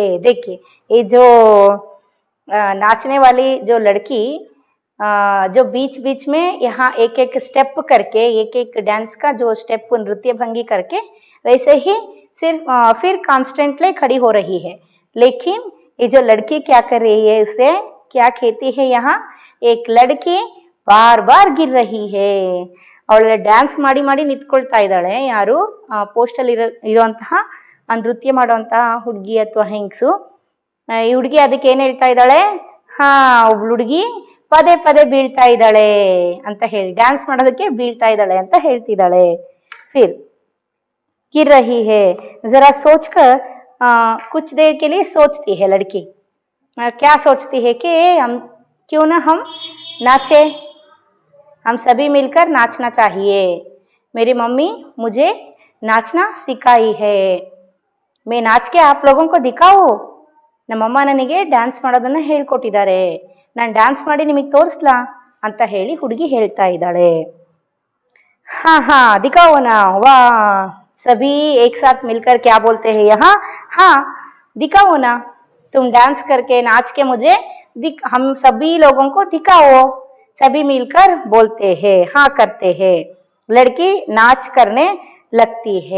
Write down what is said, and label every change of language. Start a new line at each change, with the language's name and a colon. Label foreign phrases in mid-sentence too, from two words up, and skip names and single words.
Hindi: देखिए ये जो नाचने वाली जो लड़की जो बीच बीच में यहाँ एक एक स्टेप करके, एक एक डांस का जो स्टेप नृत्य भंगी करके वैसे ही सिर्फ फिर कॉन्स्टेंटली खड़ी हो रही है। लेकिन ये जो लड़की क्या कर रही है, उसे क्या कहती है यहाँ? एक लड़की बार बार गिर रही है।
Kannada: ಅವಳು ಡ್ಯಾನ್ಸ್ ಮಾಡಿ ಮಾಡಿ ನಿಂತ್ಕೊಳ್ತಾ ಇದ್ದಾಳೆ। ಯಾರು? ಪೋಸ್ಟಲ್ಲಿ ಇರುವಂತಹ ನೃತ್ಯ ಮಾಡುವಂತಹ ಹುಡುಗಿ ಅಥವಾ ಹೆಂಗಸು। ಈ ಹುಡುಗಿ ಅದಕ್ಕೆ ಏನು ಹೇಳ್ತಾ ಇದ್ದಾಳೆ? ಹಾ ಒಬ್ಳು ಹುಡುಗಿ ಪದೇ ಪದೇ ಬೀಳ್ತಾ ಇದ್ದಾಳೆ ಅಂತ ಹೇಳಿ, ಡ್ಯಾನ್ಸ್ ಮಾಡೋದಕ್ಕೆ ಬೀಳ್ತಾ ಇದ್ದಾಳೆ ಅಂತ ಹೇಳ್ತಿದ್ದಾಳೆ।
Hindi: फिर गिर रही है, जरा सोचकर कुछ देर के लिए सोचती है लड़की। क्या सोचती है कि हम क्यों ना हम नाचे, हम सभी मिलकर नाचना चाहिए। मेरी मम्मी मुझे नाचना सिखाई है, मैं नाच के आप लोगों को दिखाओ।
Kannada: ನಮ್ಮಮ್ಮ ನನಗೆ ಡ್ಯಾನ್ಸ್ ಮಾಡೋದನ್ನ ಹೇಳ್ಕೊಟ್ಟಿದ್ದಾರೆ, ನಾನು ಡ್ಯಾನ್ಸ್ ಮಾಡಿ ನಿಮಗೆ ತೋರಿಸ್ಲಾ ಅಂತ ಹೇಳಿ ಹುಡುಗಿ ಹೇಳ್ತಾ ಇದ್ದಾಳೆ।
Hindi: ಹಾ ಹಾ दिखाओ ना, वाह सभी एक साथ मिलकर क्या बोलते हैं यहाँ? हाँ दिखाओ ना, तुम डांस करके नाच के मुझे हम सभी लोगों को दिखाओ। सभी मिलकर बोलते हैं, हाँ करते हैं। लड़की नाच करने लगती है।